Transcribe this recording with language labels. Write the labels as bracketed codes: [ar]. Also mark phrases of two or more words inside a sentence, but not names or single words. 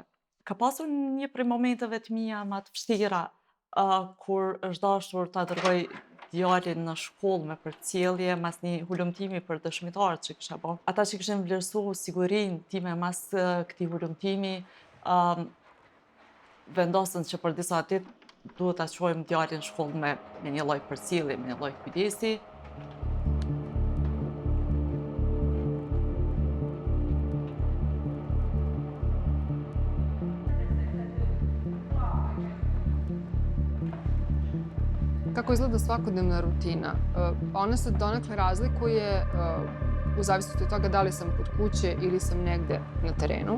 [sq] Ka pasur një prej momenteve të mia më të vështira kur është dashur ta dërgoj djalin në shkollë me përcjellje mas një hulumtimi për dëshmitarët që kisha bërë. Ata që kishin vlerësuar sigurinë time mas këtij hulumtimi vendosën që për disa ditë duhet ta çojmë djalin në shkollë me një lloj përcjellje, me një lloj kujdesi. [sr] Kako izgleda svakodnevna rutina? Ona se donekle razlikuje u zavisnosti od toga da li sam kod kuće ili sam negde na terenu.